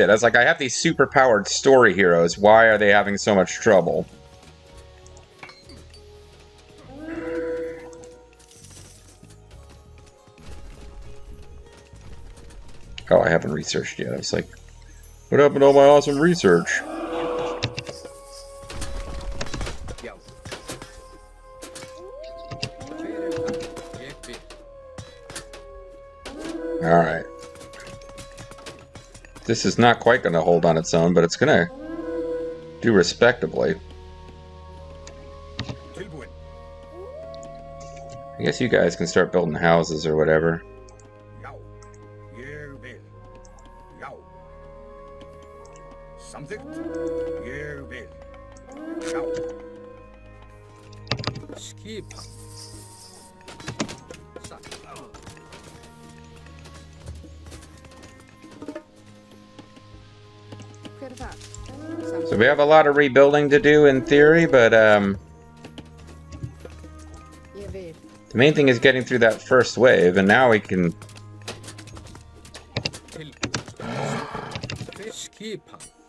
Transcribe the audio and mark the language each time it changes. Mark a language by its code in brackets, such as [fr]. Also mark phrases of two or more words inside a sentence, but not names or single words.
[en] I was like, I have these super-powered story heroes. Why are they having so much trouble? Oh, I haven't researched yet. I was like, what happened to all my awesome research? [is] Já. Hver þar? Ég vil. [en] Alright. This is not quite going to hold on its own, but it's going to do respectably. [is] Tilbúin. [en] I guess you guys can start building houses or whatever. [is] Já. Ég vil. Já. Samþykkt. Ég vil. Já. Skipan. Satt. [en] So we have a lot of rebuilding to do in theory, but the main thing is getting through that first wave, and now we can... Fiskipang.